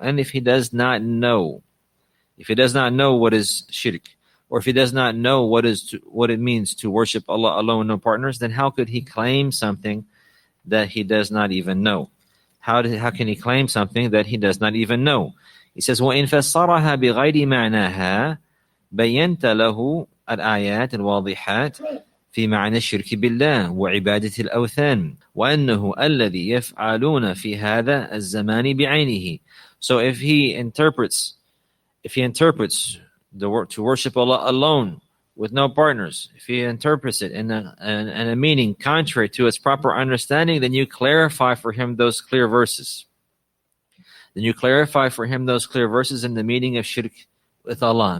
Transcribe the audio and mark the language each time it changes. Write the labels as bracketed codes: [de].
[en] And if he does not know what is shirk, or if he does not know what it means to worship Allah alone, no partners, then how could he claim something that he does not even know? How can he claim something that he does not even know? He says, [ar] وَإِنْ فَسَّرَهَا بِغَيْرِ مَعْنَاهَا بَيَّنْتَ لَهُ الآيات الواضحات في معنى الشرك بالله وعبادة الأوثان وأنه الذي يفعلون في هذا الزمان بعينه. [en] So if he interprets the word to worship Allah alone with no partners, if he interprets it in a meaning contrary to its proper understanding, then you clarify for him those clear verses. Then you clarify for him those clear verses in the meaning of shirk with Allah.